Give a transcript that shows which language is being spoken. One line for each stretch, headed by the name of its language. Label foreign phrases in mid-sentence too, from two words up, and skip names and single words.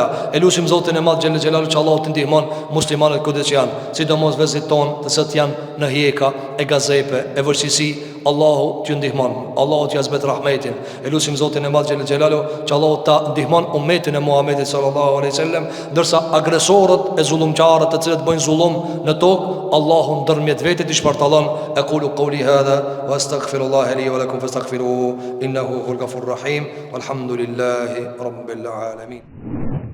Albanian: Elusim Zotin e Madh
Arabic: جل جلاله
Albanian: që Allahu të ndihmon muslimanët kudo që janë, sidomos vezit tonë të cilat janë në hjeka e gazepe e vështirësi. Allahu t'ju ndihmon, Allahu t'ja zbet rahmetin. Elusim Zotin e Madh
Arabic: جل جلاله
Albanian: që Allahu ta ndihmon ummetin e Muhamedit
Arabic: صلى الله عليه وسلم,
Albanian: ndërsa agresorët e zullumçarët të cilët bëjnë zullum në tokë, Allahu ndërmjet vetë i shpartallon.
Arabic: أقول قولي هذا وأستغفر الله لي ولكم فاستغفروه إنه هو الغفور الرحيم. والحمد لله رب العالمين.